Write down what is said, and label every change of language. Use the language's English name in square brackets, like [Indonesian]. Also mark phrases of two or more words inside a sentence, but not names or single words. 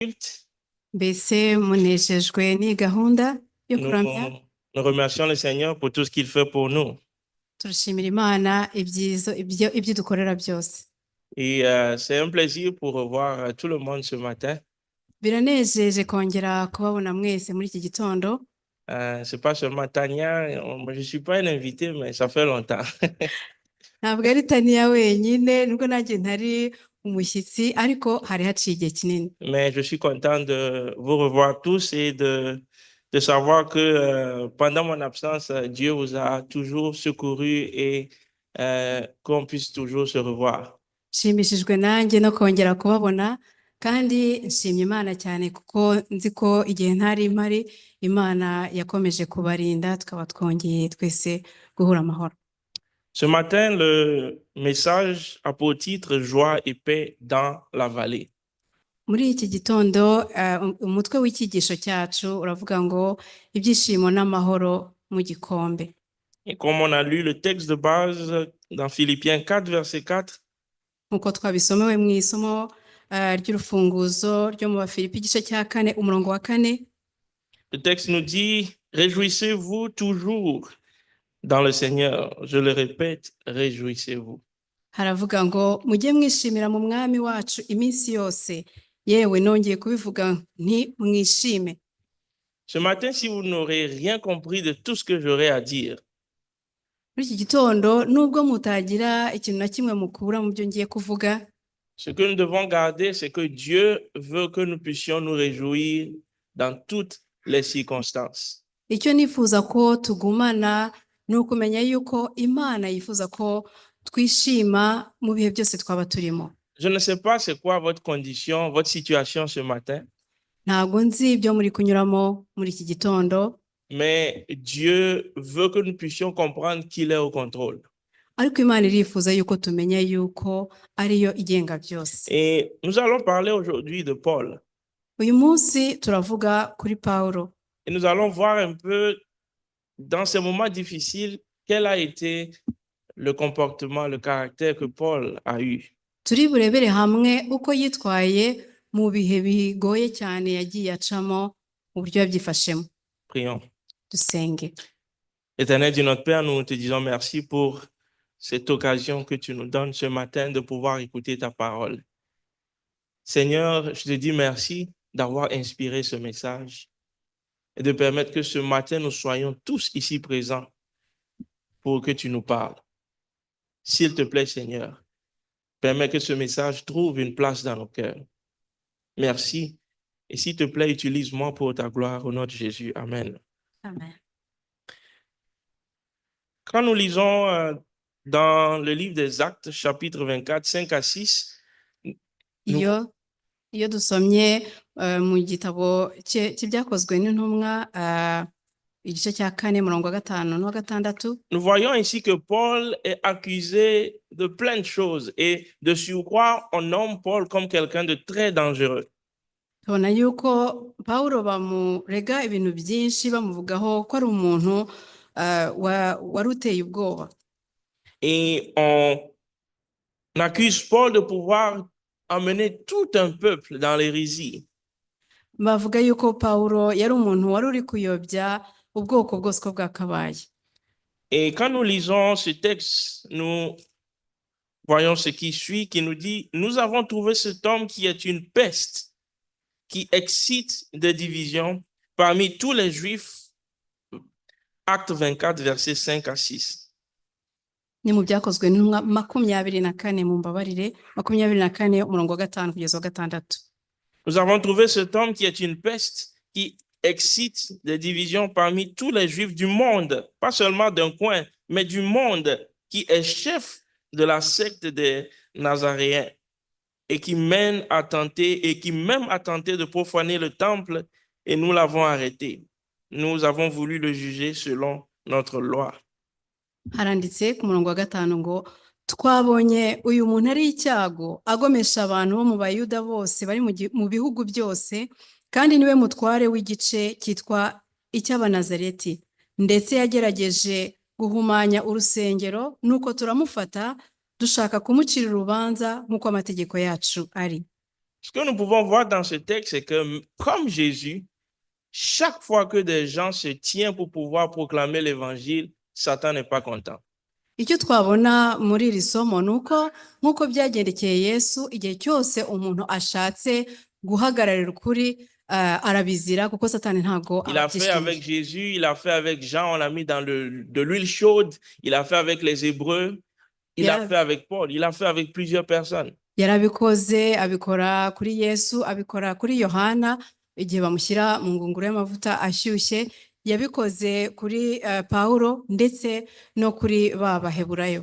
[Kinyarwanda] Mbese munejejwe n'iyi gahunda yo [French] Nous, [Kinyarwanda] kuramya [French] nous remercions le Seigneur pour tout ce qu'il fait pour nous. [Kinyarwanda] turashimira Imana ibyo dukorera byose. [French] Et c'est un plaisir pour revoir tout le monde ce matin. [Kinyarwanda] Biranejeje kongera kubabona mwese muri iki gitondo. [French] C'est pas seulement Tania, je suis pas un invité, mais ça fait longtemps. [Kinyarwanda] Ntabwo ari Tania wenyine nubwo nanjye ntari umushyitsi ariko hari haciye igihe kinini. [French] Mais je suis content de vous revoir tous et de savoir que pendant mon absence, Dieu vous a toujours secouru et qu'on puisse toujours se revoir. [Kinyarwanda] Nshimishijwe nanjye no kongera kubabona kandi nshimye Imana cyane kuko nzi ko igihe ntari mpari Imana yakomeje kubarinda tukaba twongeye twese guhura amahoro. [French] Ce matin, le message a pour titre Joie et paix dans la vallée. [Kinyarwanda] Muri iki gitondo umutwe w'icyigisho cyacu uravuga ngo ibyishimo n'amahoro mu gikombe. [French] Et comme on a lu le texte de base dans Philippiens 4, verset 4, [Kinyarwanda] Nkuko twabisomewe mu isomo ry'urufunguzo ryo mu Bafilipi igice cya 4 umurongo wa 4. [French] le texte nous dit réjouissez-vous toujours dans le Seigneur. Je le répète, réjouissez-vous. [Kinyarwanda] Haravuga ngo mujye mwishimira mu mwami wacu iminsi yose, yewe nongeye kubivuga nti mwishime. [French] Ce matin, si vous n'aurez rien compris de tout ce que j'aurai à dire, [Kinyarwanda] Muri iki gitondo nubwo mutagira ikintu na kimwe mukura mu byo ngiye kuvuga, [French] ce que nous devons garder, c'est que Dieu veut que nous puissions nous réjouir dans toutes les circonstances. [Kinyarwanda] icyo nifuza ko tugumana ni ukumenya yuko Imana yifuza ko twishima mu bihe byose twaba turimo. [French] Je ne sais pas c'est quoi votre condition, votre situation ce matin, [Kinyarwanda] Ntabwo nzi ibyo muri kunyuramo muri iki gitondo, [French] mais Dieu veut que nous puissions comprendre qu'il est au contrôle. [Kinyarwanda] ariko Imana irifuza yuko tumenya yuko ariyo igenga byose. [French] Et nous allons parler aujourd'hui de Paul. [Kinyarwanda] Uyu munsi turavuga kuri Pawulo. [French] Et nous allons voir un peu dans ces moments difficiles quel a été le comportement, le caractère que Paul a eu. [Kinyarwanda] Turi burebere hamwe uko yitwaye mu bihe bigoye cyane yagiye acamo uburyo yabyifashemo. [French] Prions. [Kinyarwanda] Dusenge. [French] Éternel Dieu notre Père, nous te disons merci pour cette occasion que tu nous donnes ce matin de pouvoir écouter ta parole. Seigneur, je te dis merci d'avoir inspiré ce message et de permettre que ce matin nous soyons tous ici présents pour que tu nous parles. S'il te plaît, Seigneur, permets que ce message trouve une place dans nos cœurs. Merci. Et s'il te plaît, utilise-moi pour ta gloire au nom de Jésus. Amen. Amen. Quand nous lisons dans le livre des Actes, chapitre 24, 5 à 6, [Kinyarwanda] Iyo dusomye mu gitabo cy'ibyakozwe n'intumwa igice cya 4 murongo wa 5 n'uwa 6, [French] nous voyons ici que Paul est accusé de plein de choses et de surcroît, on nomme Paul comme quelqu'un de très dangereux. [Kinyarwanda] tubona yuko Pawulo bamurega ibintu byinshi bamuvugaho ko ari umuntu wari uteye ubwoba. [French] Et on accuse Paul de pouvoir amener tout un peuple dans l'hérésie. [Kinyarwanda] Bavuga yuko Pawulo yari umuntu wari uri kuyobya ubwoko bwose ko bwakabaye. [French] Et quand nous lisons ce texte, nous voyons ce qui suit, qui nous dit, nous avons trouvé cet homme qui est une peste, qui excite des divisions parmi tous les Juifs. Acte 24, versets 5 à 6. [Kinyarwanda] Ni mu byakozwe n'intumwa 24 mu mbabarire 24 umurongo wa 5 kugeza wa 6. [French] Nous avons trouvé cet homme qui est une peste, qui excite des divisions parmi tous les Juifs du monde, pas seulement d'un coin, mais du monde, qui est chef de la secte des Nazaréens et qui mène à tenter et qui même a tenté de profaner le temple et nous l'avons arrêté. Nous avons voulu le juger selon notre loi. [Kinyarwanda] Haranditse ku murongo wa 5 ngo twabonye uyu muntu ari icyago agomesha abantu bo mu Bayuda bose bari mu bihugu byose, kandi niwe mutware w'igice cyitwa icy'Abanazareti, ndetse yagerageje guhumanya urusengero, nuko turamufata dushaka kumucira urubanza nk'uko amategeko yacu ari. [French] Ce que nous pouvons voir dans ce texte, c'est que comme Jésus, chaque fois que des gens se tiennent pour pouvoir proclamer l'évangile, Satan n'est pas content. [Kinyarwanda] icyo twabona muri iri somo ni uko nk'uko byagendekeye Yesu igihe cyose umuntu ashatse guhagararira ukuri arabizira kuko Satani ntabwo [French] Il a fait avec [Kinyarwanda] abyishimiye. [French] Jésus, il a fait avec Jean, on l'a mis dans de l'huile chaude, il a fait avec les Hébreux, il a fait avec Paul, il a fait avec plusieurs personnes. [Kinyarwanda] Yarabikoze abikora kuri Yesu, abikora kuri Yohana igihe bamushyira mu ngunguru y'amavuta ashyushye, yabikoze kuri Pawulo ndetse no kuri ba Baheburayo.